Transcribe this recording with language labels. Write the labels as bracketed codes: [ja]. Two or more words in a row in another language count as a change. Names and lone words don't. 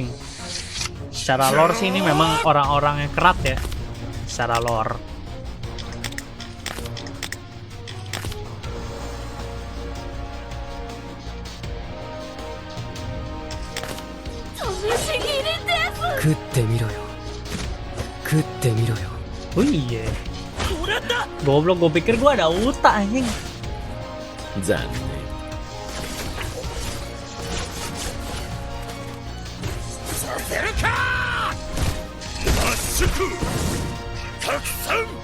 [id] Secara lore sih ini memang orang-orang yang kerat ya. Secara lore. [ja] 食ってみろよ。食ってみろよ。 [id] Oh iya. Goblok, gue pikir gue ada Uta anjing. [ja] 残念。させるか。圧縮。拡散。